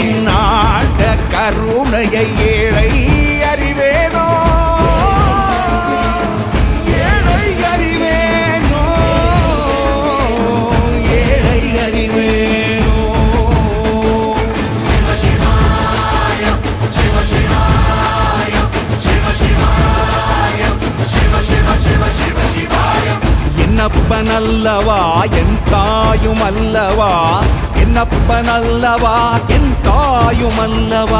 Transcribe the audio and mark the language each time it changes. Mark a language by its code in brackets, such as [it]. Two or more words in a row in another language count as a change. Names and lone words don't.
[ta] நாட கருணையை ஏழை அறிவேனோ, ஏழை அறிவேனோ, ஏழை அறிவேனோ. [sa] शिव शिवाय, शिव शिवाय, शिव शिवाय, शिव शिव शिव शिव शिवाय. [ta] என்னப்பனல்லவா என் தாயும் அல்லவா, என்னப்பனல்லவா என் தாயும் அல்லவா.